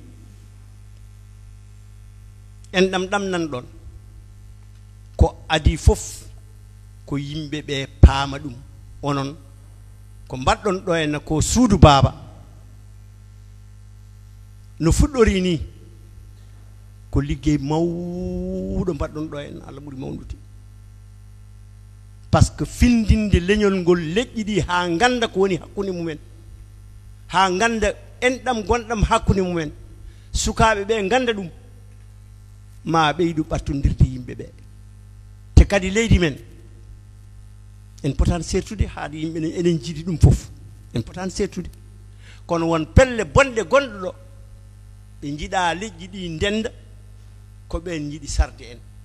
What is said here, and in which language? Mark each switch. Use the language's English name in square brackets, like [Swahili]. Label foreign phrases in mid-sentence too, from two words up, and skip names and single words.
[Fula] en ɗam nan ɗon ko adi fof ko yimɓeɓe paama ɗum onon ko mbaɗɗon ɗo henna ko suudu baaba no fuɗɗori ni ko liggey mawɗo mbaɗɗon ɗo henna Allah ɓuri mawnude [French] par ce que [Fula] findinde leñol ngol leƴƴi ɗi ha ganda ko woni hakkunde mumen ha ganda enɗam gonɗam hakkunde mumen sukaɓe ɓe ganda ɗum ma ɓeydu ɓattodirde yimɓeɓe te kadi leydi men en potani sertude haade yimɓe enen jiiɗi ɗum fof en potani sertude kono won pelle bonɗe gonɗo ɗo ɓe jiiɗa leƴƴi ɗi ndenda ko ɓen jiiɗi sarde en